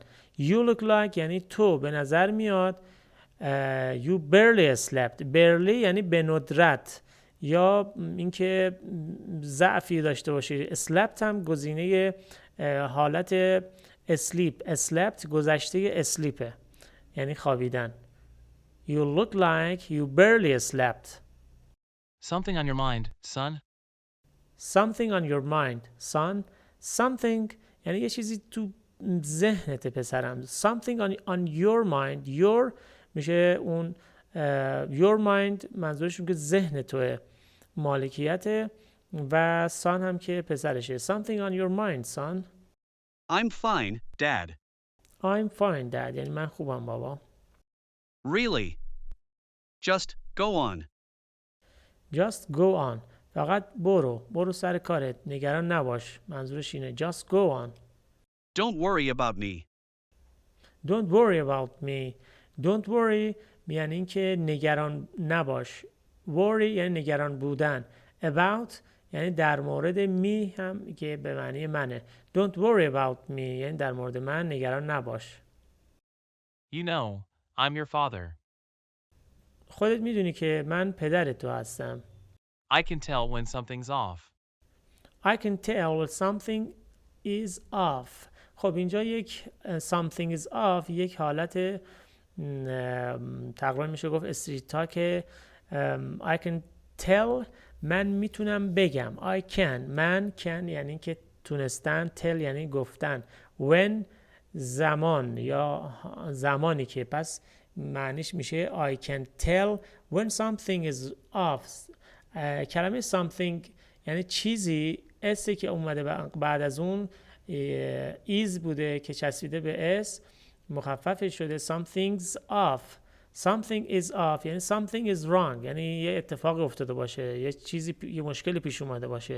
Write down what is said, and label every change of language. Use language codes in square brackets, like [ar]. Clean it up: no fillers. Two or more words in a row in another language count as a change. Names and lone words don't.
[en] You look like [fa] یعنی تو به نظر میاد. [en] You barely slept. [fa] Barely یعنی به ندرت یا اینکه ضعفی داشته باشی. Slept هم گزینه حالت sleep. Slept گذشته sleepه یعنی خوابیدن. [en] You look like you barely slept. Something on your mind, son. Something on your mind, son. [fa] Something یعنی یه چیزی تو ذهنت پسرم. [en] Something on your mind. Your [fa] میشه اون [en] your mind [fa] منظورشون که ذهن توه مالکیت و son هم که پسرشه. [en] Something on your mind, son. I'm fine, Dad. I'm fine, dad. [fa] یعنی من خوبم بابا. [en] Really? Just go on. Just go on. [fa] فقط برو سر کارت. نگران نباش. منظورش اینه. [en] Just go on. Don't worry about me. Don't worry about me. Don't worry [fa] یعنی اینکه نگران نباش. Worry یعنی نگران بودن. About یعنی در مورد me هم که به معنی منه. [en] Don't worry about me [fa] یعنی در مورد من نگران نباش. [en] You know, I'm your father. [fa] خودت میدونی که من پدر تو هستم. [en] I can tell when something's off. I can tell something is off. [fa] خب اینجا یک [en] something is off [fa] یک حالت تقریبا میشه گفت [en] straight talk. I can tell [fa] من میتونم بگم. [en] I can [fa] من can یعنی که تونستن، tell یعنی گفتن. [en] when [fa] زمان یا زمانی که، پس معنیش میشه [en] I can tell when something is off. [fa] کلمه something یعنی چیزی، اسی که اومده بعد از اون is بوده که چسبیده به اس مخفف شده [en] something's off. something is off [fa] یعنی [en] something is wrong [fa] یعنی یه اتفاقی افتاده باشه، یه چیزی یه مشکلی پیش اومده باشه.